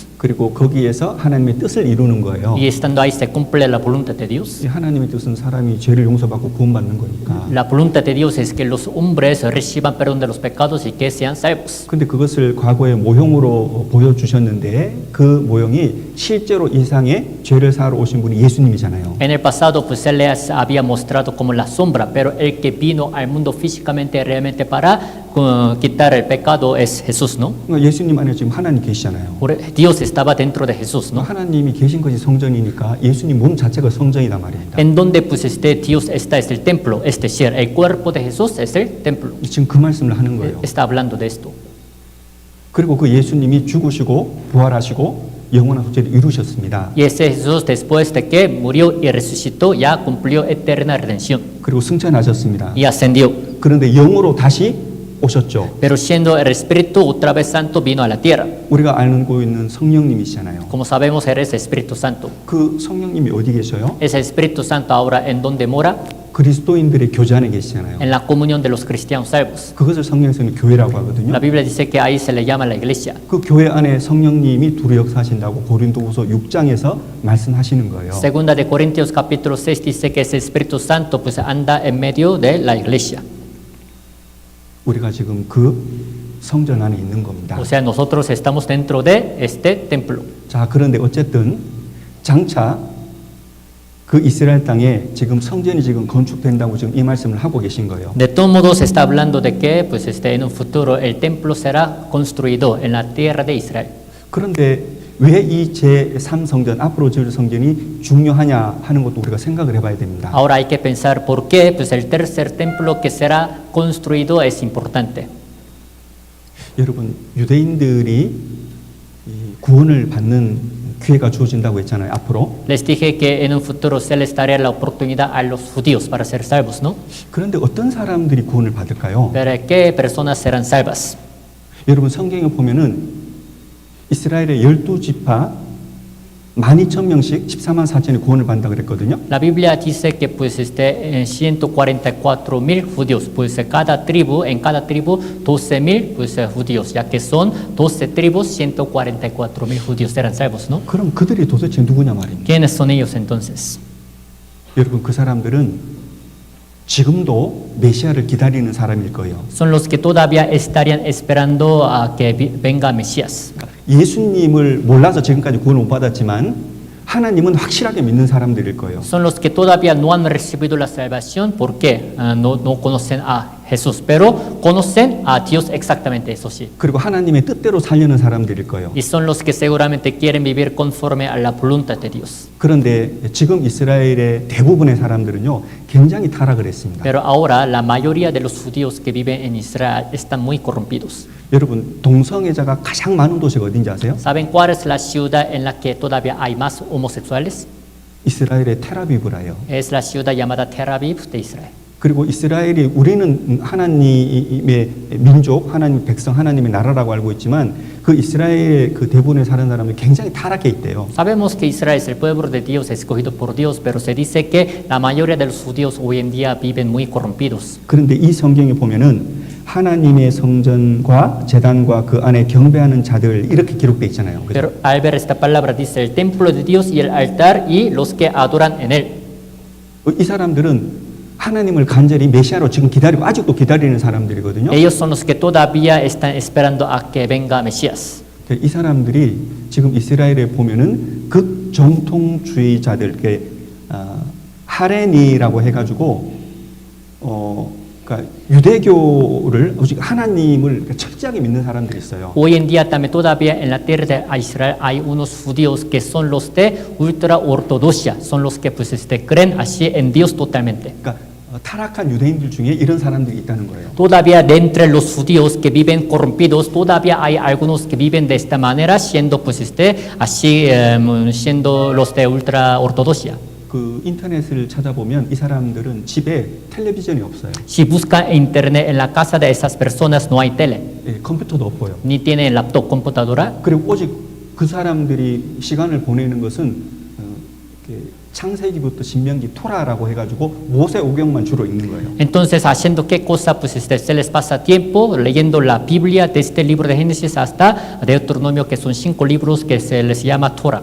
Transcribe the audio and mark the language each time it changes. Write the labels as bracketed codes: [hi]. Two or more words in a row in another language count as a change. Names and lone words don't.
[ko] 그리고 거기에서 하나님의 뜻을 이루는 거예요. [es] Y estando ahí se cumple la voluntad de Dios. [ko] 이 하나님의 뜻은 사람이 죄를 용서받고 구원받는 거니까. [es] La voluntad de Dios es que los hombres reciban perdón de los pecados y que sean salvos. [ko] 근데 그것을 과거에 모형으로 보여주셨는데 그 모형이 실제로 이상의 죄를 사하러 오신 분이 예수님이잖아요. [es] En el pasado pues él les había mostrado como la sombra, pero el que vino al mundo físicamente realmente para quitar el pecado es Jesús, ¿no? [ko] 그러니까 예수님 안에 지금 하나님 계시잖아요. [es] Dios estaba dentro de Jesús, ¿no? [ko] 하나님이 계신 것이 성전이니까 예수님 몸 자체가 성전이란 말입니다. [es] En donde pues Dios está es el templo, es decir, el cuerpo de Jesús es el templo. [ko] 지금 그 말씀을 하는 거예요. [es] Está hablando de esto. [ko] 그리고 그 예수님이 죽으시고 부활하시고 영원한 속죄를 이루셨습니다. [es] Y ese Jesús después de que murió y resucitó ya cumplió eterna redención [ko] 그리고 승천하셨습니다. [es] y ascendió. [ko] 그런데 영으로 다시 오셨죠. [es] Pero siendo el Espíritu otra vez Santo vino a la tierra. [ko] 우리가 알고 있는 성령님이시잖아요. [es] Como sabemos, Él es Espíritu Santo. [ko] 그 성령님이 어디 계셔요? [es] Ese Espíritu Santo ahora en donde mora, [ko] 그리스도인들의 교제 안에 계시잖아요. [es] en la comunión de los cristianos salvos. [ko] 그것을 성경에서는 교회라고 하거든요. [es] La Biblia dice que ahí se le llama la iglesia. [ko] 그 교회 안에 성령님이 두루 역사하신다고 고린도후서 6장에서 말씀하시는 거예요. [es] Segunda de Corintios capítulo 6 dice que ese Espíritu Santo pues anda en medio de la iglesia. [ko] 우리가 지금 그 성전 안에 있는 겁니다. [es] O sea, nosotros estamos dentro de este templo. [ko] 자, 그런데 어쨌든 장차 그 이스라엘 땅에 지금 성전이 지금 건축된다고 지금 이 말씀을 하고 계신 거예요. [es] De todos modos está hablando de que pues en un futuro el templo será construido en la tierra de Israel. [ko] 그런데 왜 이 제3성전 앞으로 지을 성전이 중요하냐 하는 것도 우리가 생각을 해봐야 됩니다. [es] Ahora hay que pensar por qué pues el tercer templo que será construido es importante. [ko] 여러분, 유대인들이 이 구원을 받는 기회가 주어진다고 했잖아요. 앞으로. [es] Les dije que en un futuro se les daría la oportunidad a los judíos para ser salvos, ¿no? [ko] 그런데 어떤 사람들이 구원을 받을까요? [es] Pero ¿qué personas serán salvas? [ko] 여러분, 성경에 보면은 이스라엘의 12지파 12,000명씩 14만 4천이 구원을 받는다 그랬거든요. [es] La Biblia dice que pues 144,000 judíos, pues en cada tribu 12,000 pues judíos, ya que son 12 tribus, 144,000 judíos serán salvos, ¿no? [ko] 그럼 그들이 도대체 누구냐 말입니다. [es] ¿Quiénes son ellos entonces? [ko] 여러분, 그 사람들은 지금도 메시아를 기다리는 사람일 거예요. [es] Son los que todavía estarían esperando a que venga Mesías. [ko] 예수님을 몰라서 지금까지 구원을 못 받았지만 하나님은 확실하게 믿는 사람들일 거예요. [es] Son los que todavía no han recibido la salvación porque no conocen a Jesús, pero conocen a Dios exactamente, eso sí. [ko] 그리고 하나님의 뜻대로 살려는 사람들일 거예요. [es] Y son los que seguramente quieren vivir conforme a la voluntad de Dios. [ko] 그런데 지금 이스라엘의 대부분의 사람들은요, 굉장히 타락을 했습니다. [es] Pero ahora la mayoría de los judíos que viven en Israel están muy corrompidos. [ko] 여러분, 동성애자가 가장 많은 도시가 어딘지 아세요? [es] ¿Saben cuál es la ciudad en la que todavía hay más homosexuales? [ko] 이스라엘의 테라비브라요. [es] Es la ciudad llamada Tel Aviv de Israel. [ko] 그리고 이스라엘이 우리는 하나님의 민족, 하나님의 백성, 하나님의 나라라고 알고 있지만 그 이스라엘 그 대부분에 사는 사람들이 굉장히 타락해 있대요. [es] Sabemos que Israel es el pueblo de Dios, escogido por Dios, pero se dice que la mayoría de los judíos hoy en día viven muy corrompidos. [ko] 그런데 이 성경에 보면은 하나님의 성전과 제단과 그 안에 경배하는 자들 이렇게 기록돼 있잖아요. 그죠? [es] Pero al ver esta palabra dice el templo de Dios y el altar y los que adoran en él. [ko] 이 사람들은 하나님을 간절히 메시아로 지금 기다리고 아직도 기다리는 사람들이거든요. [es] Ellos son los que todavía están esperando a que venga Mesías. [ko] 이 사람들이 지금 이스라엘에 보면은 극정통주의자들, 하레니라고 해가지고 그러니까 유대교를 오직 하나님을 철저하게 믿는 사람들이 있어요. [es] Hoy en día también todavía en la tierra de Israel hay unos judíos que son los de ultra ortodoxia, son los que pues creen así en Dios totalmente. [ko] 그러니까 타락한 유대인들 중에 이런 사람들이 있다는 거예요. [es] Todavía de entre los judíos que viven corrompidos, todavía hay algunos que viven de esta manera, siendo pues así, siendo los de ultra ortodoxia. [ko] 그 인터넷을 찾아보면 이 사람들은 집에 텔레비전이 없어요. [es] Si buscan internet en la casa de esas personas no hay tele, [ko] 예, 컴퓨터도 없고요. [es] ni tienen laptop, computadora. [ko] 그리고 오직 그 사람들이 시간을 보내는 것은 이렇게 창세기부터 신명기 토라라고 해가지고 모세 오경만 주로 읽는 거예요. [es] Entonces, haciendo qué cosa, pues se les pasa tiempo leyendo la Biblia desde el libro de Génesis hasta Deuteronomio, que son 5 libros que se les llama Torah.